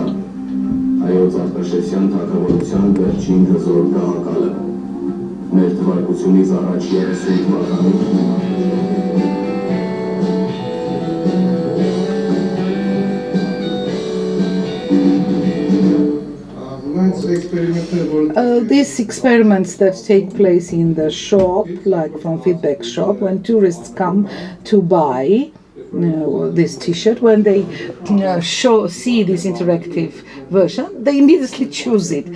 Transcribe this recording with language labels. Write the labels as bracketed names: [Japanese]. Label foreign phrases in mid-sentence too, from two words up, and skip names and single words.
[Armenian] հայոց արտաշեսյան թագավորության վերջին հզոր գահակալը, մեր թվարկությունից առաջ 30 թվականին [English] These experiments that take place in the shop, like from feedback shop, when tourists come to buy this T-shirt, when they see this interactive version, they immediately choose it.